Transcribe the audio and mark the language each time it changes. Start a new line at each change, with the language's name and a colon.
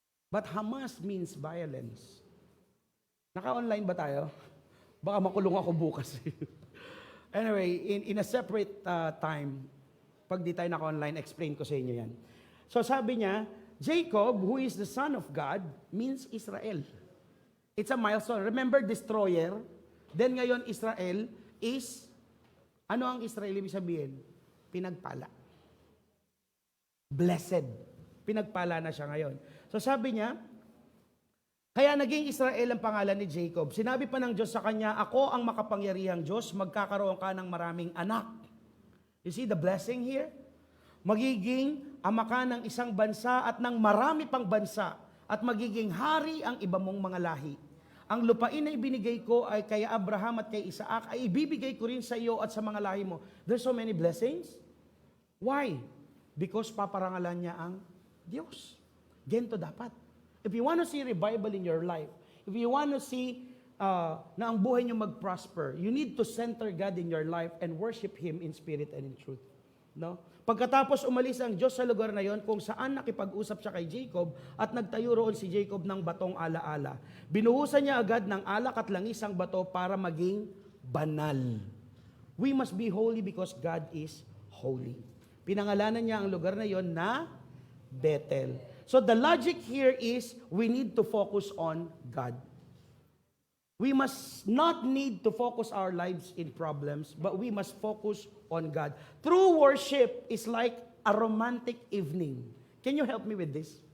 English: But Hamas means violence.
Filipino: Naka-online ba tayo? Baka makulong ako bukas. Anyway,
English: in a separate time,
Filipino: pag di tayo naka-online, explain ko sa inyo yan. So sabi niya,
English: Jacob, who is the son of God, means Israel. It's a milestone. Remember, destroyer.
Filipino: Then ngayon, Israel is, ano ang Israel ibig sabihin? Pinagpala. Blessed. Pinagpala na siya ngayon. So sabi niya, kaya naging Israel ang pangalan ni Jacob. Sinabi pa ng Diyos sa kanya, ako ang makapangyarihang Diyos, magkakaroon ka ng maraming anak.
English: You see the blessing here?
Filipino: Magiging ama ka ng isang bansa at ng marami pang bansa at magiging hari ang iba mong mga lahi. Ang lupain na ibinigay ko ay kay Abraham at kay Isaac ay ibibigay ko rin sa iyo at sa mga lahi mo.
English: There's so many blessings. Why?
Filipino: Because paparangalan niya ang Diyos. Ganito dapat.
English: If you want to see revival in your life, if you want to see
Filipino: na ang buhay niyo mag-prosper,
English: you need to center God in your life and worship Him in spirit and in truth. No?
Filipino: Pagkatapos umalis ang Diyos sa lugar na yon kung saan nakipag-usap siya kay Jacob at nagtayo roon si Jacob ng batong ala-ala. Binuhusan niya agad ng alak at langis ang bato para maging banal.
English: We must be holy because God is holy.
Filipino: Pinangalanan niya ang lugar na yon na Bethel.
English: So the logic here is we need to focus on God. We must not need to focus our lives in problems, but we must focus on God. True worship is like a romantic evening. Can you help me with this?